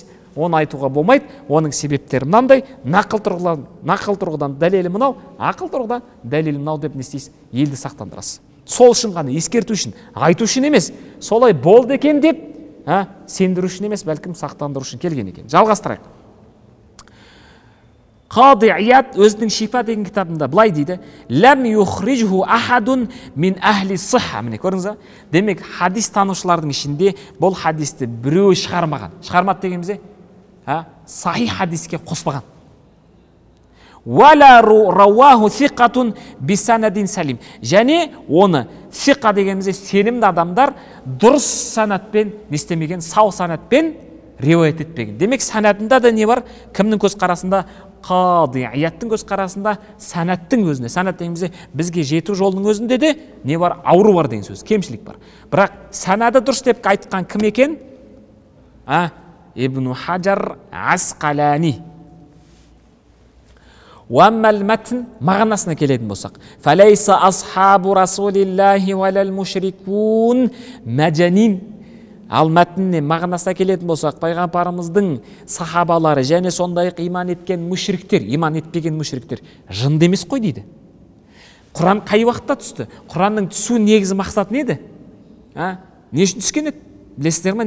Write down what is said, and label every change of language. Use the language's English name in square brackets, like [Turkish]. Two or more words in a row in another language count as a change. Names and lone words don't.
[Kazakh] Оны айтуға болмайды, оның себептері мынандай, нақыл тұрғыдан дәлелі мынау, ақыл тұрғыдан дәлелі мынау деп не істейсіз? Елді сақтандырасыз. Сол үшін ғана, ескерту үшін, айту үшін емес, солай болды екен деп, сендіру үшін емес, бәлкім сақтандыру үшін келген екен. Жалғастырайық. Қади Ияд өзінің Шифа деген кітабында былай дейді: [Arabic] "لم يخرجه أحد من أهل الصحة". [Kazakh] Міне көрдіңіз бе? Демек, хадис танушылардың ішінде бұл хадисті біреу шығармаған. Шығармады дегенімізде, сахих хадиске қоспаған. [Arabic] "ولا رواه ثقة بسند سليم". [Kazakh] Және оны сиқа дегенімізде сенімді адамдар дұрыс санатпен, не істемеген, сау санатпен риуаят етпеген. Демек, санатында да не бар? Кімнің көзқарасында? Қади Ияттың көзқарасында санаттың өзіне. Санат дегенімізде бізге жету жолының өзінде де не бар? Ауру бар деген сөз, кемшілік бар. Бірақ санады дұрыс деп айтқан кім екен? Ибн Хаджар Асқалани. [Arabic] وأما المتن, [Kazakh] мағынасына келетін болсақ, [Arabic] فليس أصحاب رسول الله ولا المشركون مجانين. [Kazakh] Ал мәтінне мағынасына келетін болсақ, пайғамбарымыздың сахабалары және сондай-ақ иман еткен мүшриктер, иман етпеген мүшриктер жынды емес қой дейді. Құран қай уақытта түсті? Құранның түсу негізі мақсат не еді? Не үшін түскен еді? Білесіздер ме?